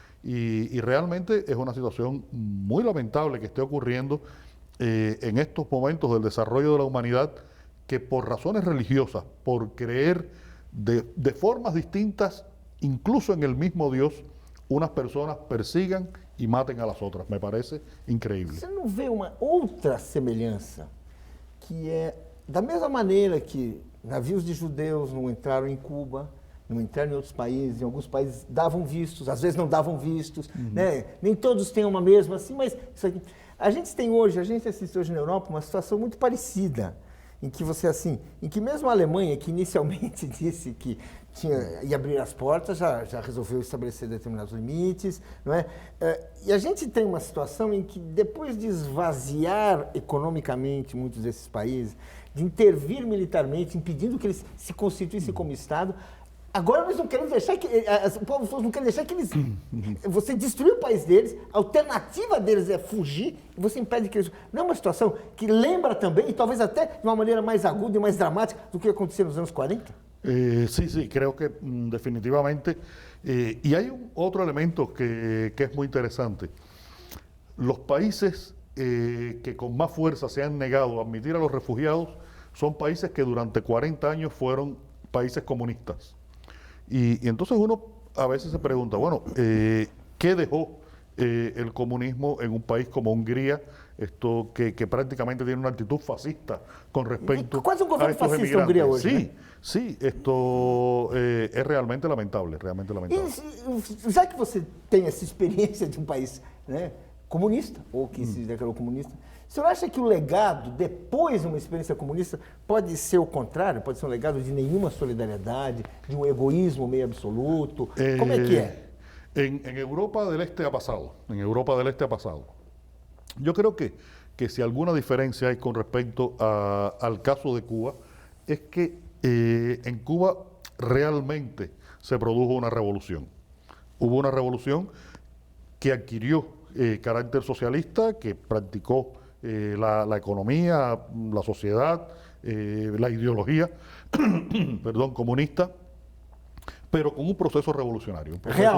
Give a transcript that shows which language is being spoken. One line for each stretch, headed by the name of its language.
Spanish: Y realmente es una situación muy lamentable que esté ocurriendo en estos momentos del desarrollo de la humanidad, que por razones religiosas, por creer de formas distintas, incluso en el mismo Dios, unas personas persigan
Portuguese: e matem as outras. Me parece incrível. Você não vê uma outra semelhança, que é da mesma maneira que navios de judeus não entraram em Cuba, não entraram em outros países, em alguns países davam vistos, às vezes não davam vistos, né? Nem todos têm uma mesma assim, mas isso aqui. A gente assiste hoje na Europa uma situação muito parecida, em que em que mesmo a Alemanha, que inicialmente disse que ia abrir as portas, já resolveu estabelecer determinados limites, não é? E a gente tem uma situação em que, depois de esvaziar economicamente muitos desses países, de intervir militarmente, impedindo que eles se constituíssem como Estado, agora nós não queremos deixar que... O povo não quer deixar que eles... Você destruiu o país deles, a alternativa deles é fugir, e você impede que eles... Não é uma situação que lembra também, e talvez até de uma maneira mais aguda e mais dramática, do que aconteceu nos anos 40?
Spanish: Sí, creo que definitivamente. Y hay otro elemento que es muy interesante. Los países que con más fuerza se han negado a admitir a los refugiados son países que durante 40 años fueron países comunistas. Y entonces uno a veces se pregunta, bueno, ¿qué dejó el comunismo en un país como Hungría, que prácticamente tiene una actitud fascista con respecto a estos fascista emigrantes? Hungría hoy, sí, sí, esto es realmente lamentable, realmente lamentable.
Portuguese: E já que você tem essa experiência de um país, né, comunista, ou que se declarou comunista, o senhor acha que o legado, depois de uma experiência comunista, pode ser o contrário? Pode ser um legado de nenhuma solidariedade, de um egoísmo meio absoluto? Como é que é?
Spanish: En Europa del Este ha pasado, en Europa del Este ha pasado. Yo creo que si alguna diferencia hay con respecto al caso de Cuba, es que en Cuba realmente se produjo una revolución. Hubo una revolución que adquirió carácter socialista, que practicó la economía, la sociedad, la ideología, perdón, comunista, pero con un proceso revolucionario. Un proceso